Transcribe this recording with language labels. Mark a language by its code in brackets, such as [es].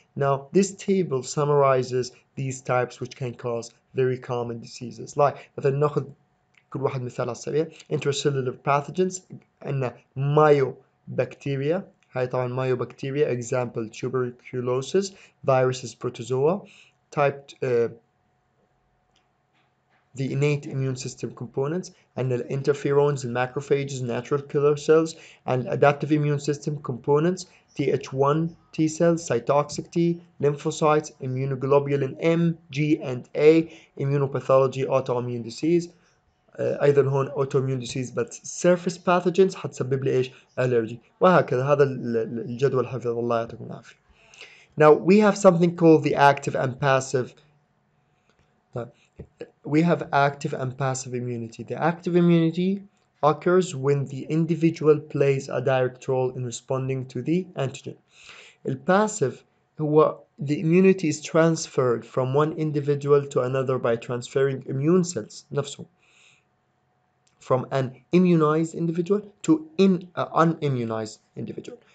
[en] Now, this table summarizes these types which can cause very common diseases. [ar] Like مثلا ناخذ كل واحد مثال على السريع. [en] Intracellular pathogens عندنا myobacteria. [ar] هاي طبعا [en] myobacteria example tuberculosis, viruses, protozoa. Type the innate immune system components and the interferons and macrophages, natural killer cells, and adaptive immune system components, Th1 T cells, cytotoxic T, lymphocytes, immunoglobulin M, G, and A, immunopathology, autoimmune disease. [ar] ايضا هون [en] autoimmune disease but surface pathogens [ar] حتسبب لي ايش؟ allergy. وهكذا. هذا الجدول حفظ الله يعطيكم العافيه. [en] Now we have something called the active and passive. We have active and passive immunity. The active immunity occurs when the individual plays a direct role in responding to the antigen. [ar] الباسيف هو [en] the immunity is transferred from one individual to another by transferring immune cells [ar] نفسه [en] from an immunized individual to unimmunized individual.